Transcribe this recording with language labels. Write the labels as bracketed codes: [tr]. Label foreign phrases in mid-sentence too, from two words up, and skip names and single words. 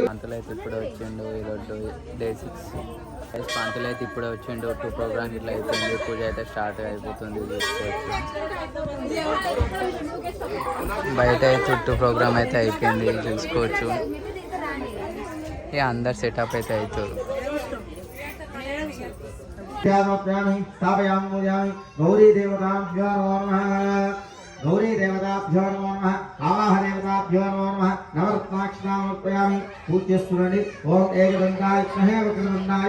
[te] పంతులు అయితే ఇప్పుడే వచ్చిండు ఈరోజు డే 6. పంతులు అయితే ఇప్పుడే వచ్చిండు 2 ప్రోగ్రామ్ ఇట్లా అయిపోయింది. పూజ అయితే స్టార్ట్ అయిపోతుంది చూసుకోవచ్చు. బయట చుట్టూ ప్రోగ్రామ్ అయితే అయిపోయింది చూసుకోవచ్చు. ఇక అందరు సెటప్ అయితే అవుతారు. [sa] गौरी देवताभ्यो नमः गौरी देवताभ्यो नमः आवाह देवताभ्यो नमः नवरत्नाक्षरामर्पयामि पूज्यस्फुरणि ओम एकदन्ताय विद्महे वक्रतुण्डाय